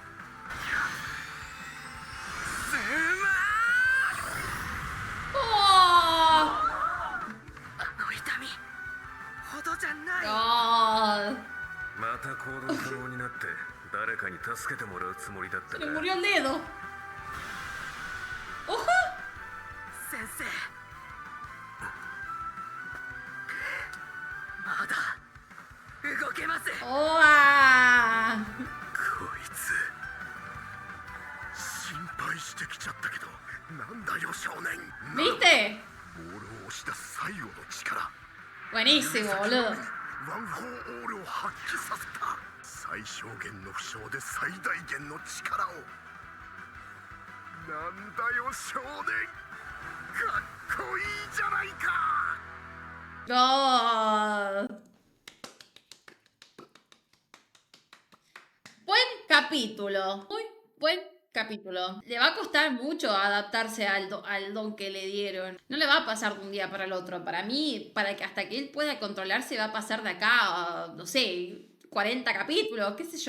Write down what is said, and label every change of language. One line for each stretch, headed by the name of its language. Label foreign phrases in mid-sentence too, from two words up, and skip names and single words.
Japanese: スマ ¡Oh! あの痛みほどじゃない。 ¡Oh! また行動可能になって誰かに助けてもらうつもりだった
Spanish: Se
Japanese: か。
Spanish: le murió el dedo. ¡Ojo!
Japanese: 先生、まだ動けます。 ¡Oh! ah. こいつ心配してきちゃったけど、なんだよ少年。
Spanish: ¿Viste?
Japanese: ボールを押し出す最後の力。
Spanish: Buenísimo, boludo.
Japanese: ワン・フォー・オールを発揮させた。最小限の負傷で最大限の力を。なんだよ少年、かっこいいじゃないか。
Spanish: ¡Oh! Buen capítulo. Muy buen capítulo. Le va a costar mucho adaptarse al don que le dieron. No le va a pasar de un día para el otro. Para mí, hasta que él pueda controlarse, va a pasar de acá a, no sé, 40 capítulos, qué sé yo.